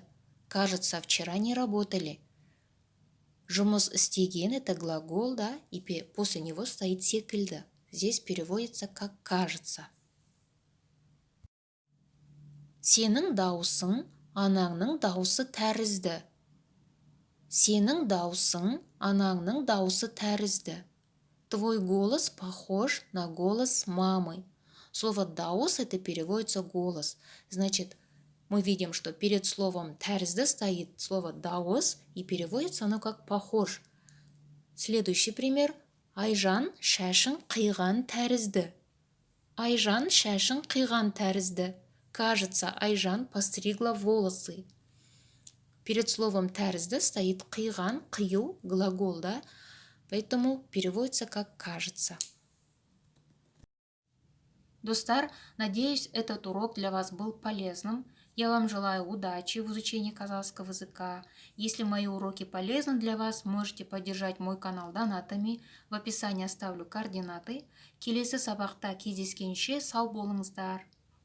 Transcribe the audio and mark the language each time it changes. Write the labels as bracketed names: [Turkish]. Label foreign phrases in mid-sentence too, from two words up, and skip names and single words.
[Russian] Кажется, вчера не работали. [Kazakh] Жұмыс істеген [Russian] это глагол, да, и после него стоит секілді. Здесь переводится как кажется. [Kazakh] Сенің дауысың анаңның дауысы тәрізді. Сенің дауысың анаңның дауысы тәрізді. [Russian] Твой голос похож на голос мамы. Слово «даус» это переводится «голос». Значит, мы видим, что перед словом «тәрізді» стоит слово «даус», и переводится оно как «похож». Следующий пример. [Kazakh] Айжан шашын қиған тәрізді. Айжан шашын қиған тәрізді. [Russian] Кажется, Айжан постригла волосы. Перед словом тәрізді стоит [Kazakh] қиған, қию, [Russian] глагол, да? Поэтому переводится как «кажется». Достар, надеюсь, этот урок для вас был полезным. Я вам желаю удачи в изучении казахского языка. Если мои уроки полезны для вас, можете поддержать мой канал донатами. В описании оставлю координаты. [Kazakh] Келесі сабақта кездескенше сау болыңыздар.